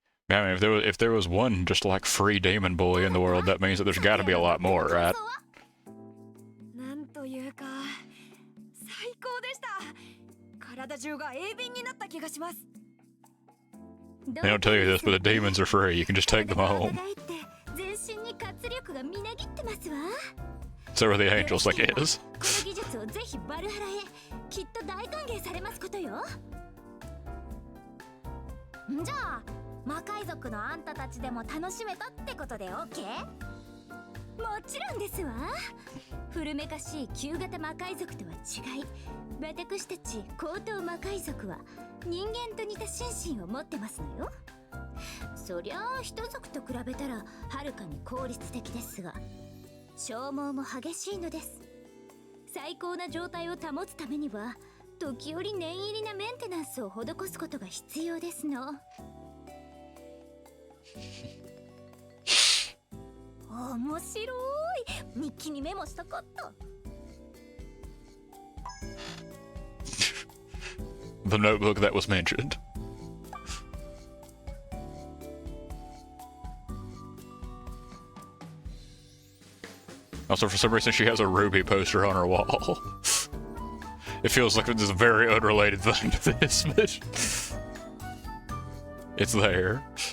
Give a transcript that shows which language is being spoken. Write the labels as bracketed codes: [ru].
[en] I mean, if there was one just like free demon boy in the world, that means that there's got to be a lot more, right? [ja] なんというか最高でした。体中が鋭敏になった気がします。 [en] They don't tell you this, but the demons are free. You can just take them home. [ja] 全身に活力がみなぎってますわ。 [en] So are the angels, I guess. [ja] この技術をぜひバルハラへ、きっと大歓迎されますことよ。じゃあ魔界族のあんたたちでも楽しめたってことで OK？もちろんですわ。古めかしい旧型魔界族とは違い、私たち高等魔界族は人間と似た心身を持ってますのよ。そりゃあ人族と比べたらはるかに効率的ですが、消耗も激しいのです。最高な状態を保つためには時折念入りなメンテナンスを施すことが必要ですの。面白い。日記にメモしたかった。 [en] The notebook that was mentioned. Also, for some reason, she has a Ruby poster on her wall. It feels like it's a very unrelated thing to this, but it's there.